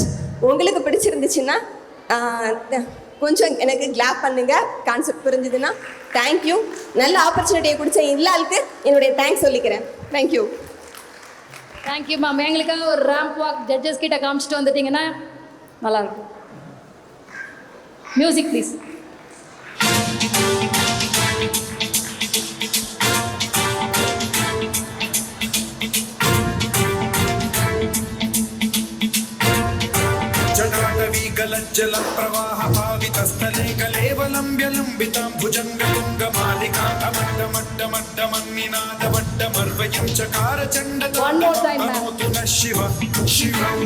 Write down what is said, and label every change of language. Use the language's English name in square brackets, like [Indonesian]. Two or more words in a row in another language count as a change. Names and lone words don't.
[Tamil] உங்களுக்கு பிடிச்சிருந்துச்சுன்னா கொஞ்சம் எனக்கு கிளாப் பண்ணுங்க. கான்செப்ட் புரிஞ்சுதுன்னா [English] thank you. [Tamil] நல்ல ஆப்பர்ச்சுனிட்டியை கொடுத்த எல்லாருக்கும் என்னுடைய தேங்க்ஸ் சொல்லிக்கிறேன். [English] thank you. thank you ma'am. [Tamil] எங்களுக்காக ஒரு [English] ramp walk judges [Tamil] கிட்ட காமிச்சிட்டு வந்துட்டீங்கன்னா நல்லாயிருக்கும். [English] music please. [Sanskrit] जल प्रवाह पावितस्थले कलेवलम्ब्यलम्बितां भुजङ्गतुङ्गमालिकान्तमट्टमट्टमट्टमन्निनादवट्टमर्वयं चकार चण्डताण्डवमनोतु नः शिव शिव